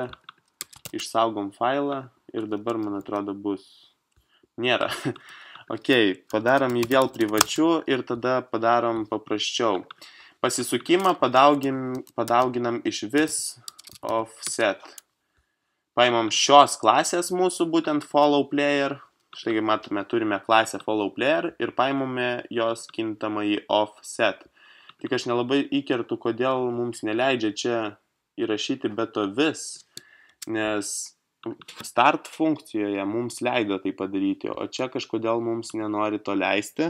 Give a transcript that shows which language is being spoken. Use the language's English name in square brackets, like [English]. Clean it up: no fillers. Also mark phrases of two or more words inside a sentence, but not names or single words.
[Lithuanian] Išsaugom failą ir dabar, man atrodo, bus. Nėra. Okei, padarom jį vėl privačiu ir tada padarom paprasčiau. Pasisukimą padauginam iš vis offset. Paimam šios klasės mūsų, būtent [English] follow player. [Lithuanian] Štai matome, turime klasę [English] follow player [Lithuanian] ir paimame jos kintamąjį offset. Tik aš nelabai įkertu, kodėl mums neleidžia čia įrašyti be to vis, nes start funkcijoje mums leido tai padaryti, o čia kažkodėl mums nenori to leisti.